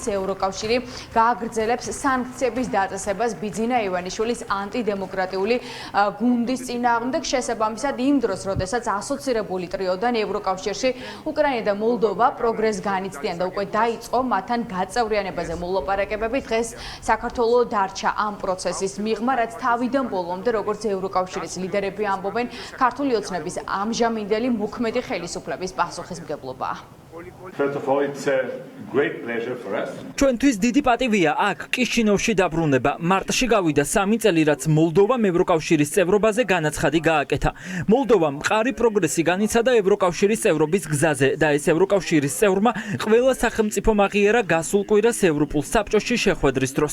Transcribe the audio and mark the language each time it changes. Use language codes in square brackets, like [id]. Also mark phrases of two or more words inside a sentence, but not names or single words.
[ka] ევროკავშირი გააგრძელებს სანქციების დაწესებას ბიძინა ივანიშვილის ანტიდემოკრატიული გუნდის წინააღმდეგ შესაბამისად იმ დროს, როდესაც ასოცირებული ტრიოდან ევროკავშირში უკრაინა და მოლდოვა პროგრესს განიცდიან და უკვე დაიწყო მათთან გაწევრიანებაზე მოლაპარაკებები, დღეს საქართველოს დარჩა ამ პროცესის მიღმა, რაც თავიდან ბოლომდე, როგორც ევროკავშირის ლიდერები ამბობენ, ქართული ოცნების ამჟამინდელი მოქმედი ხელისუფლების პასუხისმგებლობაა. [en] First of all, it's a great pleasure for us. [ka] ჩვენთვის დიდი პატივია აქ კიშინოვში დაბრუნება. მარტში გავიდა 3 წელი, რაც მოლდოვამ ევროკავშირის წევრობაზე განაცხადი გააკეთა. მოლდოვამ მყარი პროგრესი განიცადა ევროკავშირის წევრობის გზაზე და ეს ევროკავშირის წევრმა ყველა სახელმწიფომ აღიარა გასულ კვირას ევროპულ საბჭოში შეხვედრის დროს.